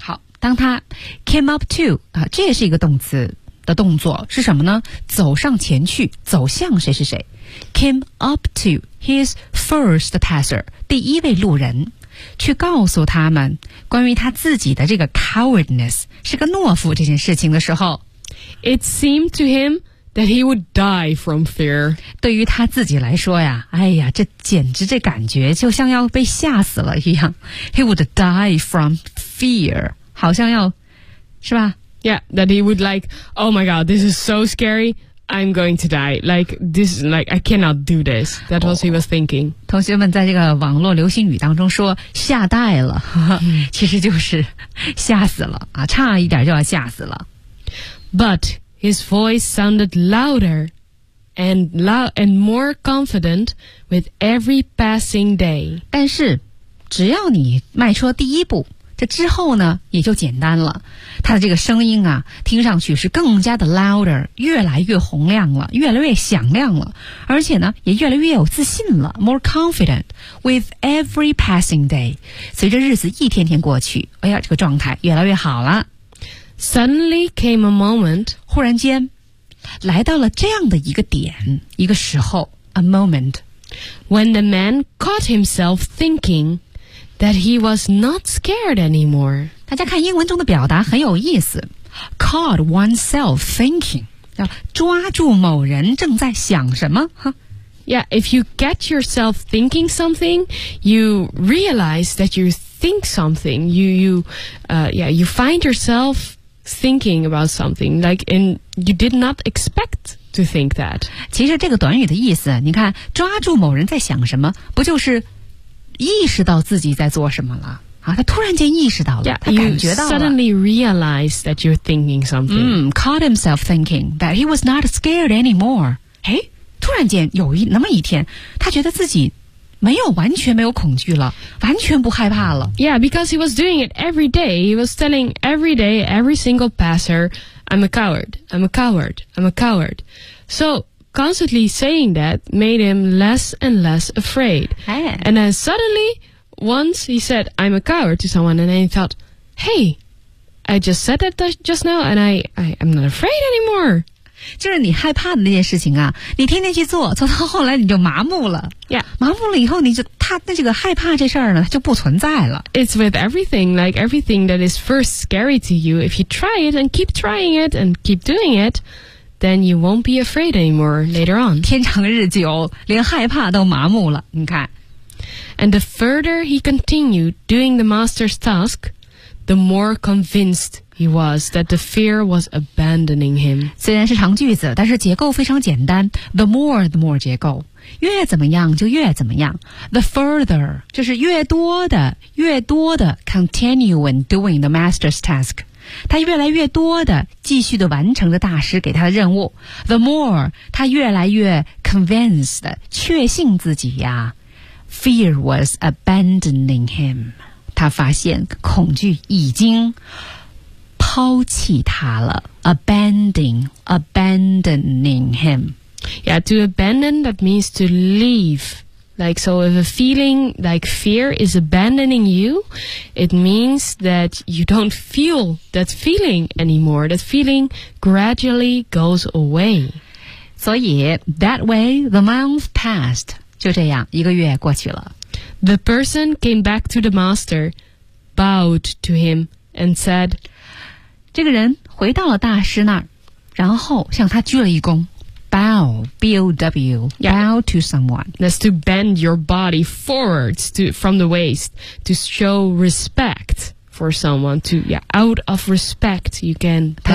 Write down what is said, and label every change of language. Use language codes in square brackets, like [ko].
[zh] 好当他 [en] came up to, [zh] 这也是一个动词的动作是什么呢走上前去走向谁是谁。 [en] Came up to his first passer, [zh] 第一位路人去告诉他们关于他自己的这个 cowardness, 是个懦夫这件事情的时候。 [en] It seemed to him,That he would die from fear. [zh] 对于他自己来说呀，哎呀，这简直这感觉就像要被吓死了一样。 [en] He would die from fear. [zh] 好像要，是吧 [en] ？Yeah, that he would like, oh my god, this is so scary. I'm going to die. Like this, like I cannot do this. That was he was thinking. [zh] 同学们在这个网络流行语当中说吓呆了，其实就是吓死了啊，差一点就要吓死了。 [en] But. His voice sounded louder and more confident with every passing day. [zh] 但是只要你迈出第一步这之后呢也就简单了。他的这个声音啊听上去是更加的 louder, 越来越洪亮了越来越响亮了而且呢也越来越有自信了 [en] more confident with every passing day. [zh] 随着日子一天天过去哎呀这个状态越来越好了。 [en] Suddenly came a moment. [zh] 忽然间来到了这样的一个点一个时候 [en] a moment. When the man caught himself thinking that he was not scared anymore. [zh] 大家看英文中的表达很有意思 [en] caught oneself thinking. [zh] 要抓住某人正在想什么 huh? [en] Yeah, if you catch yourself thinking something, you realize that you're think something. You find yourself thinking about something, like, and you did not expect to think that. [zh] 其实这个短语的意思，你看，抓住某人在想什么，不就是意识到自己在做什么了？啊，他突然间意识到了， [en] yeah, [zh] 他感觉到了。 [en] You suddenly realize that you're thinking something. Caught himself thinking that he was not scared anymore. [zh] 哎，突然间有一那么一天，他觉得自己没有完全没有恐惧了，完全不害怕了。 [en] Yeah, because he was doing it every day. He was telling every day, every single passer, "I'm a coward. I'm a coward. I'm a coward." So constantly saying that made him less and less afraid. Hey. And then suddenly. Once he said, "I'm a coward" to someone, and then he thought, "Hey, I just said that just now, and I'm not afraid anymore." [zh] 就是你害怕的那件事情啊，你天天去做，做到后来你就麻木了。 [en] Yeah, [zh] 麻木了以后，你就他那这个害怕这事儿呢，就不存在了。 [en] It's with everything, like everything that is first scary to you. If you try it and keep trying it and keep doing it, then you won't be afraid anymore later on. [zh] 天长日久，连害怕都麻木了。你看。 [en] And the further he continued doing the master's task, the more convinced he was that the fear was abandoning him. [zh] 虽然是长句子，但是结构非常简单。 [en] The more [zh] 结构，越怎么样就越怎么样。 [en] The further [zh] 就是越多的，越多的 [en] continuing doing the master's task. [zh] 他越来越多的继续的完成着大师给他的任务。 [en] The more [zh] 他越来越 convinced 确信自己呀。 [en] Fear was abandoning him. [zh] 他发现恐惧已经抛弃他了。 [en] Abandoning him. Yeah, to abandon, that means to leave. Like, so if a feeling like fear is abandoning you, it means that you don't feel that feeling anymore. That feeling gradually goes away. [zh] 所以 [en] that way, the month passed. [zh] 就这样一个月过去了。 [en] The person came back to the master, bowed to him, and said, [zh] 这个人回到了大师那儿，然后向他鞠了一躬。 [en] Bow, B-O-W, yeah. Bow to someone. That's to bend your body forwards to, from the waist, to show respect for someone, to, yeah, out of respect, you can bow.